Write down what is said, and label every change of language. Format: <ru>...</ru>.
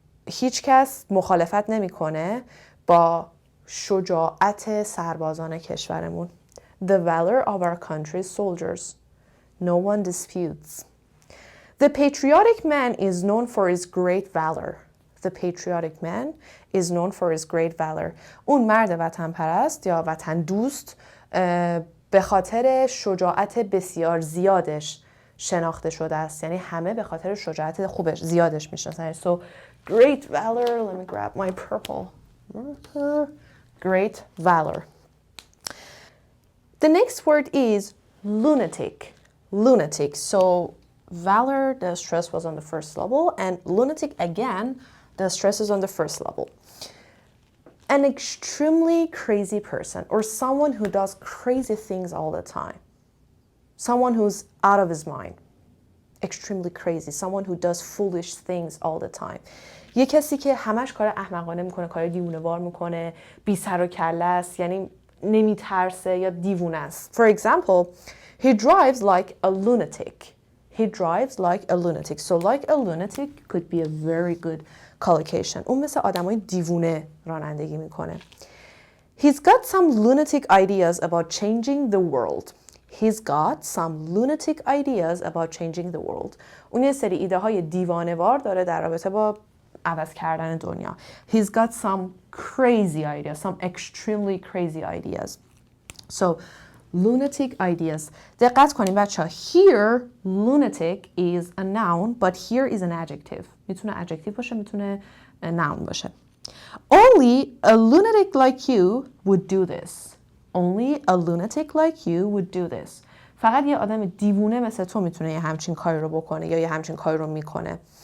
<fa>هیچ کس مخالفت نمیکنه با شجاعت سربازان کشورمون.</fa> <en>The valor of our country's soldiers. No one disputes. The patriotic man is known for his great valor. The patriotic man is known for his great valor.</en> <fa>اون مرد وطن پرست یا وطن دوست به خاطر شجاعت بسیار زیادش شناخته شده است. یعنی همه به خاطر شجاعت خوبش زیادش میشناسن.</fa> <en>So great valor. Let me grab my purple marker. Great valor. The next word is lunatic. Lunatic. So valor, the stress was on the first level, and lunatic again, the stress is on the first level. An extremely crazy person or someone who does crazy things all the time. Someone who's out of his mind. Extremely crazy. Someone who does foolish things all the time.</en> <fa>یه کسی که همش کار احمقانه میکنه، کار دیوونه‌وار میکنه، بی سر و کله است، یعنی نمیترسه یا دیوونه است.</fa> <en>For example, he drives like a lunatic. He drives like a lunatic. So like a lunatic could be a very good collocation.</en> <fa>اون مثل آدمای دیوونه رانندگی میکنه.</fa> <en>He's got some lunatic ideas about changing the world. He's got some lunatic ideas about changing the world.</en> <fa>اون یه سری ایده های دیوانه‌وار داره در رابطه با عوض کردن دنیا.</fa> <en>He's got some crazy ideas, some extremely crazy ideas. So lunatic ideas.</en> <fa>دقت کنیم بچه ها.</fa> <en>Here, lunatic is a noun, but here is an adjective.</en> <fa>میتونه adjective باشه، میتونه noun باشه.</fa> <en>Only a lunatic like you would do this. Only a lunatic like you would do this.</en> <fa>فقط یه آدم دیوونه مثل تو میتونه یه همچین کاری رو بکنه یا یه همچین کاری رو میکنه.</fa>